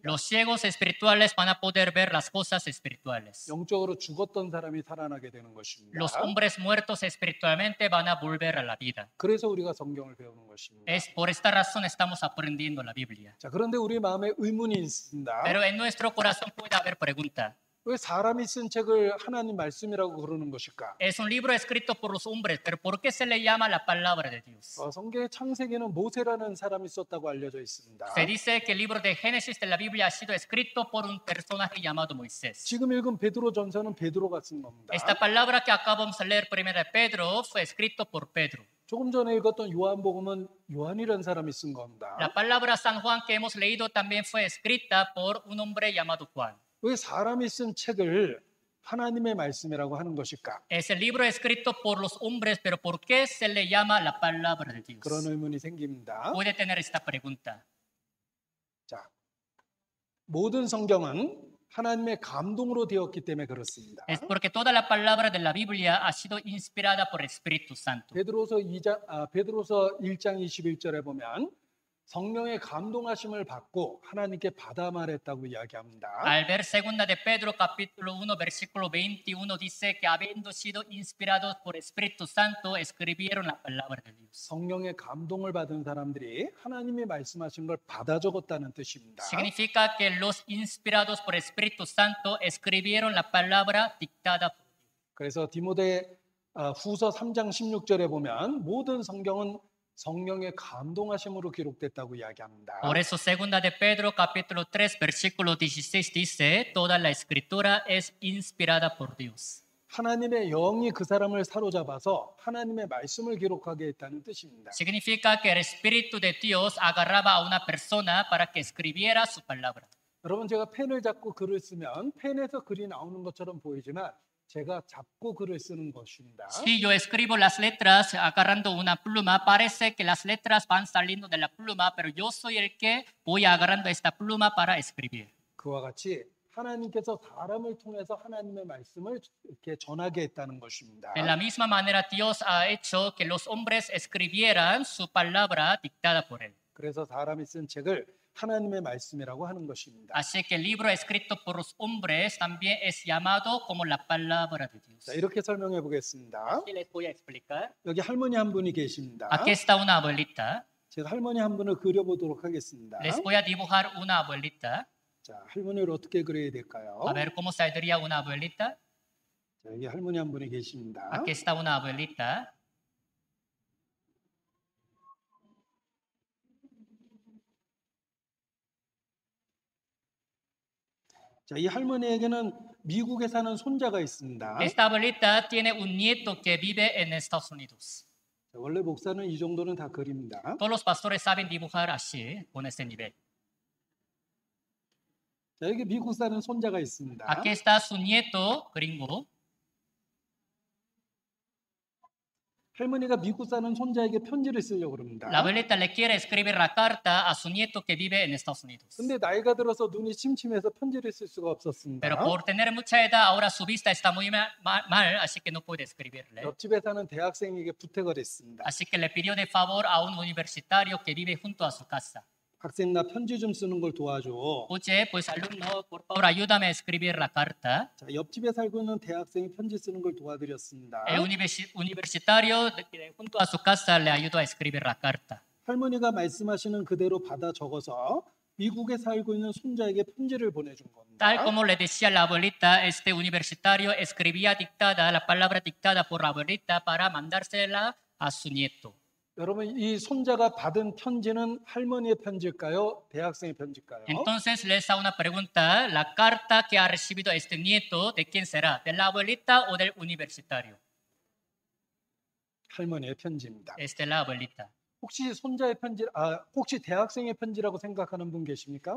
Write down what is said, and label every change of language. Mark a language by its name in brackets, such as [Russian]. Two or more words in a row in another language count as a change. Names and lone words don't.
[Spanish] Los ciegos espirituales van a poder ver las cosas espirituales. [Korean] 영적으로 죽었던 사람이 살아나게 되는 것입니다. [Spanish] Los hombres muertos espiritualmente van a volver a la vida. [Korean] 그래서 우리가 성경을 배우는 것입니다. [Spanish] Es por esta razón estamos aprendiendo la Biblia. [Korean] 자, 그런데 우리 마음에 의문이 있습니다. [Spanish] Pero en nuestro corazón puede haber pregunta. [Korean] 왜 사람이 쓴 책을 하나님 말씀이라고 그러는 것일까? [Spanish] Es un libro escrito por los hombres, pero ¿por qué se le llama la palabra de Dios? [Korean] 성경의 창세기는 모세라는 사람이 썼다고 알려져 있습니다. [Spanish] Se dice que el libro de Génesis de la Biblia ha sido escrito por un personaje llamado Moisés. [Korean] 지금 읽은 베드로 전서는 베드로가 쓴 겁니다. [Spanish] Esta palabra que acabamos de leer primero de Pedro fue escrito por Pedro. [Korean] 조금 전에 읽었던 요한복음은 요한이라는 사람이 쓴 겁니다. [Spanish] La palabra San Juan que hemos leído también fue escrita por un hombre llamado Juan. [Korean] 왜 사람이 쓴 책을 하나님의 말씀이라고 하는 것일까? [Spanish] Es el libro escrito por los hombres, pero ¿por qué se le llama la palabra de Dios? [Korean] 그런 의문이 생깁니다. [Spanish] Puede tener esta pregunta. [Korean] 자, 모든 성경은 하나님의 감동으로 되었기 때문에 그렇습니다. [Spanish] Es porque toda la palabra de la Biblia ha sido inspirada por el Espíritu Santo. [Korean] 베드로서 1장 21절에 보면 성령의 감동하심을 받고 하나님께 받아 말했다고 이야기합니다. [Spanish] Al ver segunda de Pedro capítulo 1 versículo 21 dice que habiendo sido inspirados por Espíritu Santo escribieron la palabra de Dios. [Korean] 성령의 감동을 받은 사람들이 하나님이 말씀하신 걸 받아 적었다는 뜻입니다. [Spanish] Significa que los inspirados por Espíritu Santo escribieron la palabra dictada por Dios. [Korean] 그래서 디모데 후서 3장 16절에 보면 모든 성경은 성령의 감동하심으로 기록됐다고 이야기합니다. [Spanish] Por eso segunda de Pedro capítulo 3 versículo 16 dice toda la escritura es inspirada por Dios. [Korean] 하나님의 영이 그 사람을 사로잡아서 하나님의 말씀을 기록하게 했다는 뜻입니다. [Spanish] Significa que el Espíritu de Dios agarraba a una persona para que escribiera su palabra. [Korean] 여러분 제가 펜을 잡고 글을 쓰면 펜에서 글이 나오는 것처럼 보이지만 제가 잡고 글을 쓰는 것입니다. [Spanish] Si yo escribo las letras agarrando una pluma, parece que las letras van saliendo de la pluma, pero yo soy el que voy agarrando esta pluma para escribir. [Korean] 그와 같이 하나님께서 사람을 통해서 하나님의 말씀을 이렇게 전하게 했다는 것입니다. [Spanish] De la misma manera, Dios ha hecho que los hombres escribieran su palabra dictada por él. [Korean] 그래서 사람이 쓴 책을 하나님의 말씀이라고 하는 것입니다. [Spanish] Así que el libro escrito por los hombres también es llamado como la palabra de Dios. [Korean] 자, 이렇게 설명해 보겠습니다. [Spanish] Así les voy a explicar. [Korean] 여기 할머니 한 분이 계십니다. [Spanish] Aquí está una abuelita. [Korean] 제가 할머니 한 분을 그려보도록 하겠습니다. [Spanish] Les voy a dibujar una abuelita. [Korean] 자, 할머니를 어떻게 그려야 될까요? [Spanish] A ver cómo saldría una abuelita. [Korean] 자, 여기 할머니 한 분이 계십니다. [Spanish] Aquí está una abuelita. [Korean] 자, 이 할머니에게는 미국에 사는 손자가 있습니다. [Spanish] Esta abuelita tiene un nieto que vive en Estados Unidos. [Korean] 자, 원래 목사는 이 정도는 다 그립니다. [Spanish] Todos los pastores saben dibujar así, con este nivel. [Korean] 자, 여기 미국 사는 손자가 있습니다. [Spanish] Aquí está su nieto gringo. [Korean] 할머니가 미국 사는 손자에게 편지를 쓰려고 그럽니다. [Spanish] La abuelita le quiere escribir la carta a su nieto que vive en Estados Unidos. [Korean] 근데 나이가 들어서 눈이 침침해서 편지를 쓸 수가 없었습니다. [Spanish] Pero por tener mucha edad, ahora su vista está muy mal, así que no puede escribirle. [Korean] 옆집에 사는 대학생에게 부탁을 했습니다. [Spanish] Así que le pidió de favor a un universitario que vive junto a su casa. [Korean] 학생 나 편지 좀 쓰는 걸 도와줘. [Spanish] Oye, pues alumno, por favor, ayúdame a escribir la carta. [Korean] 자, 옆집에 살고 있는 대학생이 편지 쓰는 걸 도와드렸습니다. [Spanish] El universitario junto a su casa le ayudó a escribir la carta. [Korean] 할머니가 말씀하시는 그대로 받아 적어서 미국에 살고 있는 손자에게 편지를 보내준 겁니다. [Spanish] Tal como le decía la abuelita, este universitario escribía dictada, la palabra dictada por la abuelita para mandársela a su nieto. [Korean] 여러분 이 손자가 받은 편지는 할머니의 편지일까요? 대학생의 편지일까요? [Spanish] Entonces les hago una pregunta, la carta que ha recibido este nieto, ¿de quién será? ¿De la abuelita o del universitario? [Korean] 할머니의 편지입니다. [Spanish] Es de la abuelita. [Korean] 혹시 손자의 편지, 혹시 대학생의 편지라고 생각하는 분 계십니까?